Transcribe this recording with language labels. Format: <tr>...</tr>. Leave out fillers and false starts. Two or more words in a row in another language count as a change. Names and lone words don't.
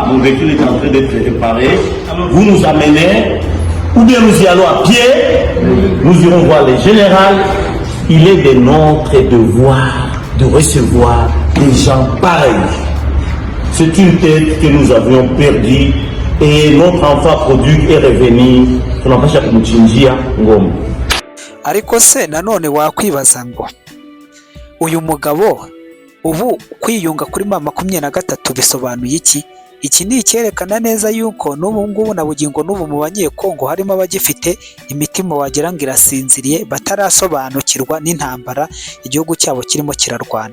<fr>Mon véhicule est en train d'être préparé. Vous nous amenez, ou bien nous y allons à pied. Nous irons voir les généraux. Il est de notre devoir de recevoir des gens pareils. C'est une tête que nous avions perdue et notre enfant produit est revenu.</fr> <sw>Tunapasha kumchinjia ngombe.</sw> <rw>Ariko se nanone wakwibaza ngo uyu mugabo ubu kwiyunga kuri M23 bisobanuye iki? Iki ni icyerekana neza yuko n'ubu ngubu na bugingo n'ubu mu banyekongo harimo abagifite imitima wagira ngo irasinziriye batarasobanukirwa n'intambara igihugu cyabo kirimo kirarwana.</rw>